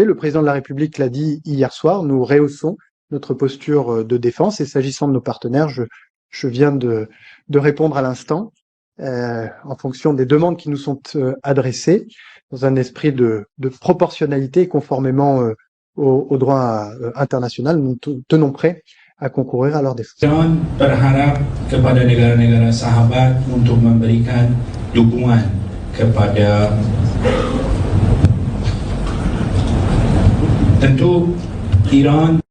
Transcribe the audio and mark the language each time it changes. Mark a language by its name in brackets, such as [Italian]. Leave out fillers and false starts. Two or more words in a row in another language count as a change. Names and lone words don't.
[French] Le président de la République l'a dit hier soir, nous rehaussons notre posture de défense et s'agissant de nos partenaires, je viens de répondre à l'instant. En fonction des demandes qui nous sont adressées, dans un esprit de proportionnalité et conformément au droit international, nous tenons prêts à concourir à leur défense. [Indonesian] Jangan berharap kepada negara-negara sahabat untuk memberikan dukungan kepada tentu Iran.